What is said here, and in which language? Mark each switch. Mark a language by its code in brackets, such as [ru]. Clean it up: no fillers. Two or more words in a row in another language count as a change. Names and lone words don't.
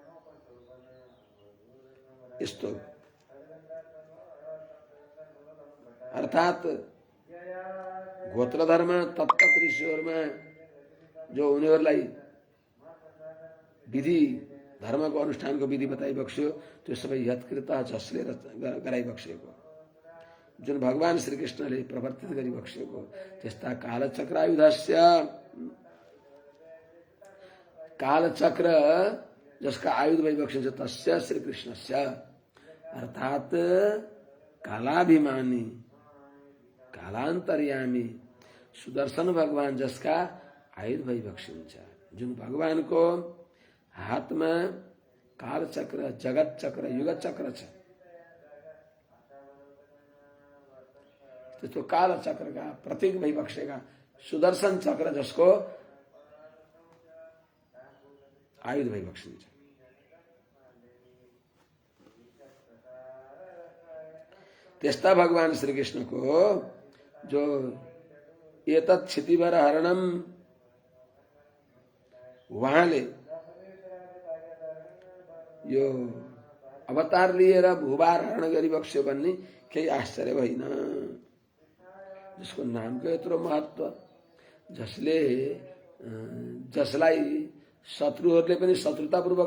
[ne] यस्तो अर्थात गोत्र धर्म तत्तत् ऋषिहरूमा जो उनीहरूलाई विधि धर्मको अनुष्ठानको विधि बताइबक्स्यो त्यो सबै यत्कृत जसले गराइबक्सेको। जुन भगवान श्री कृष्णले प्रवर्तित गरी बक्सेको त्यस्ता कालचक्रायुधस्य कालचक्र जसका आयुध भइबक्सिन्छ [sa] तस्य श्री कृष्णस्य [ne] अर्थात कालाभिमानी कालान्तर्यामी सुदर्शन भगवान जसका आयुध भइबक्सिन्छ जुन भगवानको हातमा कालचक्र जगत चक्र युग चक्र छ त्यस्तो कालचक्रका प्रतीक भइबक्सेका सुदर्शन चक्र जसको आयुध भइबक्सिन्छ त्यस्ता भगवान श्री कृष्णको जो [sa] एतत् क्षितिभर हरणम [ne] उहाँले यो अवतार लिएर भूभार हरण गरिबक्स्यो भन्ने केही आश्चर्य भएन जसको नामको यत्रो महत्व जसले जसलाई शत्रुहरूले पनि शत्रुतापूर्वक